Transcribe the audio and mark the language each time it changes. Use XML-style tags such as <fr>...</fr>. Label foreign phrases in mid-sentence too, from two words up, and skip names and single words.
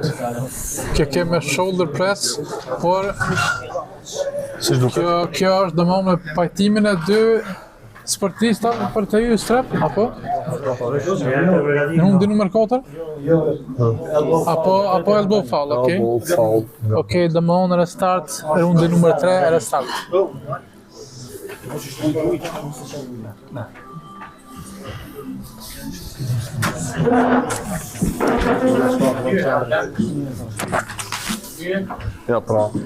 <sq>Kjo me</sq> <en>shoulder press,</en> <sq>por Si duket? kjo është domosdoshmë me pajtimin e dy sportistave për të hyrë strep, apo? Në rundin numër 4? Apo</sq> <en>elbow foul, okay? Elbow foul.</en> <sq>Okej, domosdoshmë restart, rundin numër 3, restart. Ja, pra.</sq>